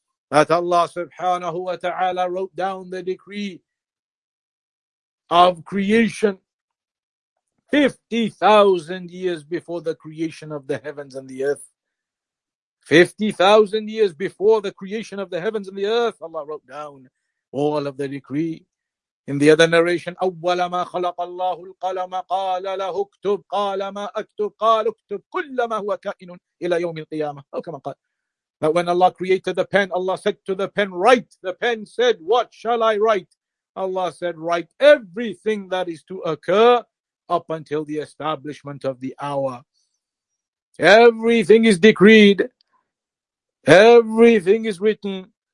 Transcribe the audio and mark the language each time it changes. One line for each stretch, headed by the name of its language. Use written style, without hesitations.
English: That Allah subhanahu wa ta'ala wrote down the decree of creation 50,000 years before the creation of the heavens and the earth. 50,000 years before the creation of the heavens and the earth, Allah wrote down all of the decree. In the other narration,
Arabic: أول ما خلق الله القلم قال له اكتب قال ما اكتب قال اكتب كل ما هو كائن إلى يوم القيامة. أو كما قال.
English: That when Allah created the pen, Allah said to the pen, write. The pen said, what shall I write? Allah said, write everything that is to occur up until the establishment of the hour. Everything is decreed. Everything is written.